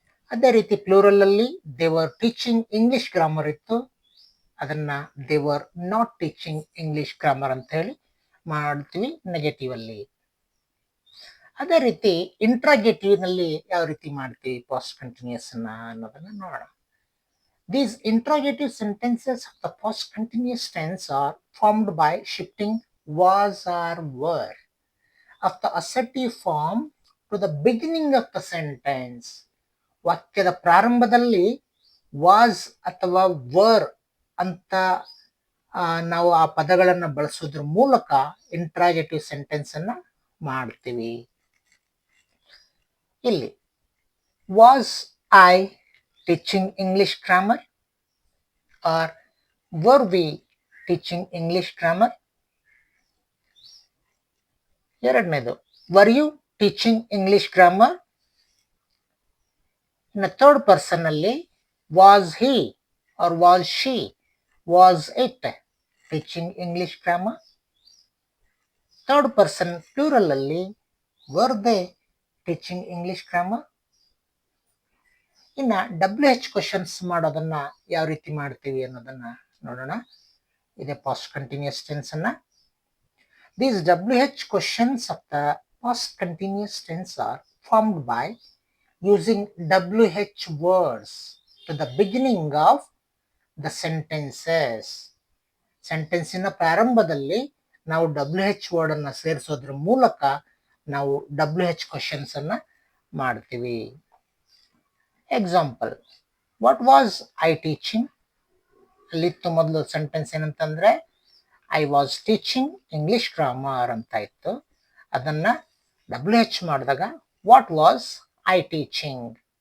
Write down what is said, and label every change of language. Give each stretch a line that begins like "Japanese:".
Kannada: ಅದೇ ರೀತಿ
English: plural ಅಲ್ಲಿ they were teaching English grammar
Kannada: ಇತ್ತು, ಅದನ್ನ
English: they were not teaching English grammar
Kannada: ಅಂತ ಹೇಳಿ ಮಾಡ್ತೀವಿ
English: negative
Kannada: ಅಲ್ಲಿ. ಅದೇ ರೀತಿ ಇಂಟ್ರಾಗೇಟಿವ್ ನಲ್ಲಿ ಯಾವ ರೀತಿ ಮಾಡ್ತೀವಿ ಪಾಸ್ಟ್ ಕಂಟಿನ್ಯೂಸ್ ಅನ್ನೋದನ್ನ ನೋಡೋಣ.
English: These interrogative sentences of the past continuous tense are formed by shifting was or were of the assertive form to the beginning of the sentence.
Kannada: ವಾಕ್ಯದ ಪ್ರಾರಂಭದಲ್ಲಿ ವಾಸ್ ಅಥವಾ ವರ್ ಅಂತ ನಾವು ಆ ಪದಗಳನ್ನು ಬಳಸೋದ್ರ ಮೂಲಕ ಇಂಟ್ರಾಗೇಟಿವ್ ಸೆಂಟೆನ್ಸ್ ಅನ್ನ ಮಾಡ್ತೀವಿ. ಇಲ್ಲಿ
English: Was I teaching English grammar or were we teaching English grammar?
Kannada: ಎರಡನೇದು,
English: were you teaching English grammar?
Kannada: ಇನ್ನು
English: third person
Kannada: ಅಲ್ಲಿ
English: was he or was she, was it teaching English grammar? Third person plural
Kannada: ಅಲ್ಲಿ
English: were they teaching English grammar?
Kannada: ಇನ್ನ WH questions ಮಾಡೋದನ್ನ ಯಾವ ರೀತಿ ಮಾಡ್ತೀವಿ ಅನ್ನೋದನ್ನ ನೋಡೋಣ. ಇದೆ ಪಾಸ್ಟ್ ಕಂಟಿನ್ಯೂಸ್ ಟೆನ್ಸ್ ಅನ್ನ.
English: These WH questions of the past continuous tense are formed by using WH words to the beginning of the sentences.
Kannada: ಸೆಂಟೆನ್ಸಿನ ಪ್ರಾರಂಭದಲ್ಲಿ ನಾವು WH ವರ್ಡ್ ಅನ್ನ ಸೇರಿಸೋದ್ರ ಮೂಲಕ ನಾವು WH ಕ್ವಶನ್ಸ್ ಅನ್ನ ಮಾಡ್ತೀವಿ.
English: Example, what was I teaching?
Kannada: ಅಲ್ಲಿತ್ತು ಮೊದಲು sentence ಏನಂತಂದ್ರೆ
English: I was teaching English grammar
Kannada: ಅಂತ ಇತ್ತು, ಅದನ್ನ
English: WH
Kannada: ಮಾಡಿದಾಗ
English: What was I teaching.